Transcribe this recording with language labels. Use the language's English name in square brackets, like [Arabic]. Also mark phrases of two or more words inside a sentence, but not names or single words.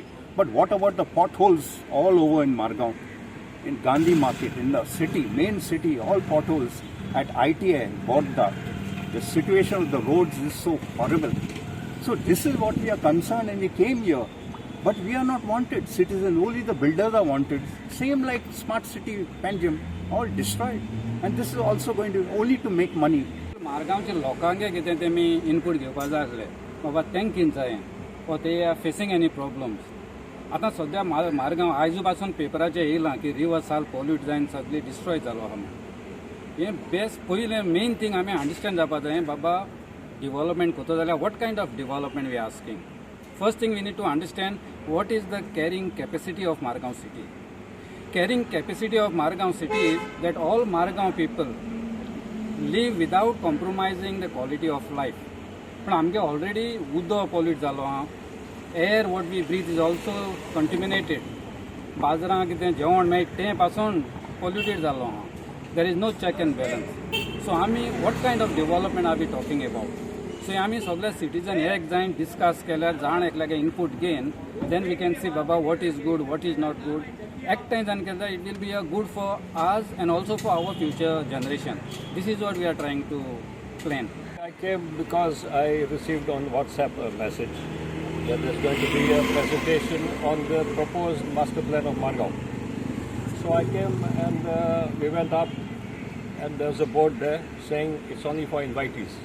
[English] But what about the potholes all over in Margao, in Gandhi Market, in the city, main city, all potholes at ITI, Bodda. The situation of the roads is so horrible. So this is what we are concerned, and we came here. But we are not wanted. Citizens, only the builders are wanted. Same like Smart City, Panjim, all destroyed. And this is also going to only to make money. [Konkani] मारगांवच्या लोकांगे कितें तेमी इनपूट घेवपाक जाय आसलें बाबा तेंक कितें जाय वा ते [English] are facing any problems [Konkani] आतां सद्या मारगांव आयज पासून पेपराचेर येयलां की रिवर साल पॉल्यूट जावन सगळी डिस्ट्रॉय जालो आहा म्हणून हें बेस्ट पयलें [English] main thing [Konkani] आमी अंडरस्टँड जावपा जाय बाबा डेव्हलपमेंट करता जाल्यार [English] what kind of development we are asking. First thing we need to understand what is the carrying capacity of Margao city. Carrying capacity of Margao city is that all Margao people live without compromising the quality of life. [Konkani] पण आमगे ऑलरेडी उदक पॉल्यूट जालो आहा, [English] air what we breathe is also contaminated. [Konkani] बाजारां कितें जेवण मेळटा तें पासून पॉल्युटेड जालो आहा. [English] There is no check and balance. So आमी what kind of development are we talking about. [Konkani] सो आमी सगळे सिटीजन एक जायन डिस्कस केल्यार जाण एकल्यागे इनपूट घेवन [English] then we can see [Konkani] बाबा [English] what is good, what is not good. [Konkani] एकठांय जावन केल्यार [English] it will be a good for us and also for our future generation. This is what we are trying to plan. I came because I received on WhatsApp a message that there's going to be a presentation on the proposed master plan of Margao. So I came and we went up and there's a board there saying it's only for invitees.